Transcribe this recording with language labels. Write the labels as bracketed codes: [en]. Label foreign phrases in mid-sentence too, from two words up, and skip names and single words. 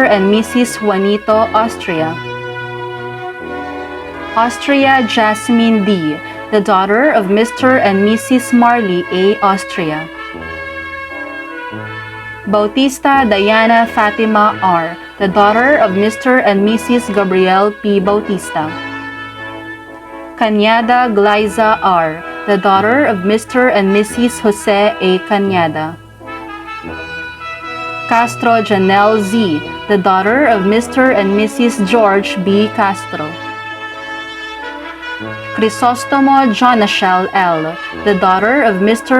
[en] and Mrs. Juanito Austria. Austria Jasmine D., the daughter of Mr. and Mrs. Marley A. Austria. Bautista Diana Fatima R., the daughter of Mr. and Mrs. Gabriel P. Bautista. Cañada Glyza R., the daughter of Mr. and Mrs. Jose A. Cañada. Castro Janelle Z., the daughter of Mr. and Mrs. George B. Castro. Crisostomo Jonashel L., the daughter of Mr.